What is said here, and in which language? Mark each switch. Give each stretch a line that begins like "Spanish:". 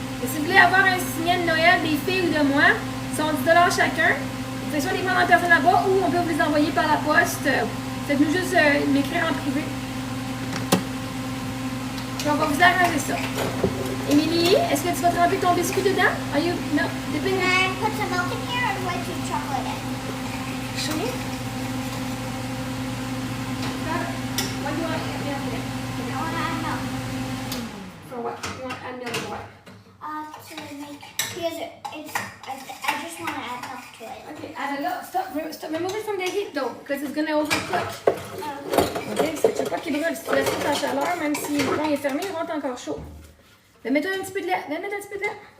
French: Et si vous voulez avoir un signet de Noël des filles ou de moi, ils sont 10 $ chacun. Vous pouvez soit les prendre en personne là-bas ou on peut vous les envoyer par la poste. Faites-nous juste m'écrire en privé. Et on va vous arranger ça. Émilie, est-ce que tu vas tremper ton biscuit dedans?
English: No,
French: dépend.
English: Can I put some milk in here or do I put chocolate in? Show me. What do you want to add milk in? I want to add milk. For what? You want to add milk for what? To make, because I just want to add milk to it. Okay, add a lot. Stop. Remove it from the heat though, because it's gonna overcook. Oh.
French: Ok, parce que tu veux pas qu'il brûle. Si tu laisses tout en chaleur, même si le fond est fermé, il rentre encore chaud. Mais mets-toi un petit peu de lait. Viens mettre un petit peu de lait.